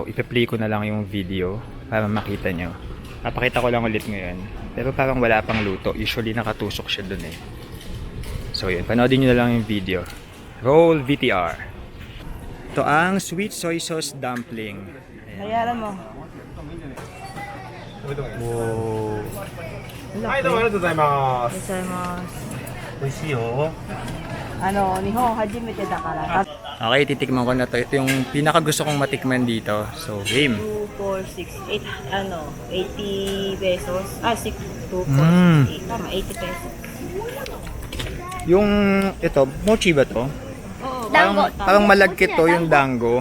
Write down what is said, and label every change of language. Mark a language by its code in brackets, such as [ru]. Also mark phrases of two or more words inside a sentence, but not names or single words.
[tl] Ipe-play ko na lang yung video para makita nyo. Papakita ko lang ulit ngayon. Pero parang wala pang luto. Usually nakatusok siya dun So yun, panoodin nyo na lang yung video. [en] Roll VTR. [tl] Ito ang [en] sweet soy sauce dumpling. [tl] Bayaran mo. Wow. [ja] はい、どうもありがとうございます。ございます。美味しいよ。日本初めてだから。 [tl] Okay, titikman ko na to. Ito yung pinaka gusto kong matikman dito. So, game. 2, 4, 6, 8, 80 pesos. 6, 2, 4, 6, 8. Tama, 80 pesos. Yung, ito, mochi ba to? Oo, Parang malagkit to yung dango.